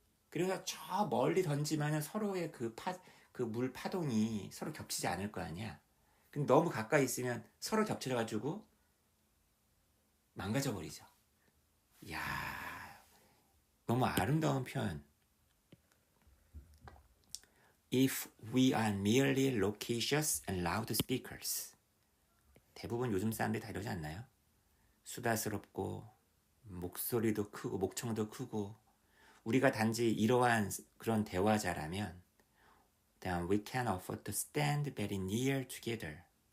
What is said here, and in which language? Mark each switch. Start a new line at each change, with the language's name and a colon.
Korean: 그래서 저 멀리 던지면 서로의 그 물 파동이 서로 겹치지 않을 거 아니야. 근데 너무 가까이 있으면 서로 겹쳐가지고 망가져 버리죠. 이야, 너무 아름다운 표현.
English: If we are merely loquacious and loud speakers.
Korean: 대부분 요즘 사람들이 다 이러지 않나요? 수다스럽고 목소리도 크고 목청도 크고 우리가 단지 이러한 그런 대화자라면
English: then we can afford to stand very near together.